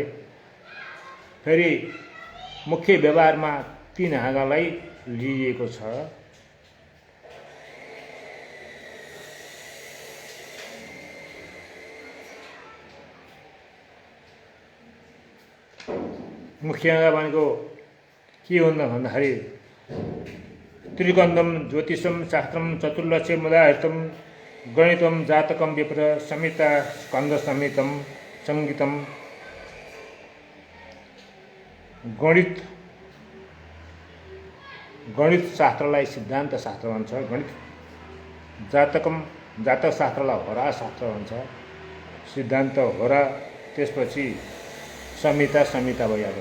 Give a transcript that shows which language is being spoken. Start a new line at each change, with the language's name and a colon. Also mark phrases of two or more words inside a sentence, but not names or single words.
Nepali: फेरि मुख्य व्यवहारमा 3 हाँगालाई लिइएको छ। मुख्य हाँगा भनेको के हुन्छ भन्दाखेरि
Sanskrit: त्रिकन्दम ज्योतिषम शास्त्रम चतुर्लक्ष्य मुदाहृतम गणितम जातकम विप्र संहिता स्कंद संहितम संगीतम।
Nepali: गणित शास्त्रलाई सिद्धान्त शास्त्र भन्छ। गणित जातक शास्त्रलाई होरा शास्त्र भन्छ। सिद्धान्त होरा, त्यसपछि संहिता भइहाल्यो।